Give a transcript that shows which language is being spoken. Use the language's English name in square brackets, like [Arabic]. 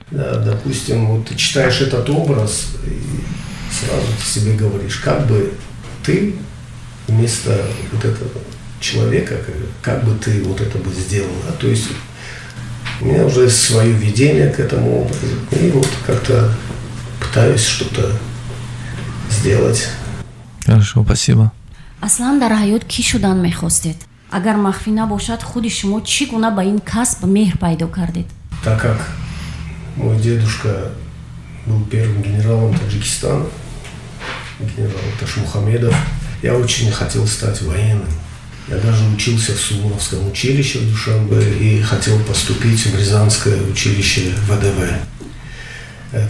[Russian] Да, допустим, вот ты читаешь этот образ, и сразу ты себе говоришь, как бы ты вместо вот этого человека, как бы ты вот это бы сделал. Да? То есть у меня уже свое видение к этому образу, и вот как-то пытаюсь что-то сделать. Хорошо, спасибо. [Tajik] Аслан дар ҳаёт кӣ шудан мехостед? Агар махфӣ набошад, худи шумо чӣ гуна ба ин касб меҳр пайдо кардед? [Russian] Так как мой дедушка был первым генералом Таджикистана, генерал Ташмухамедов, я очень хотел стать военным. Я даже учился в Суворовском училище в Душанбе и хотел поступить в Рязанское училище ВДВ.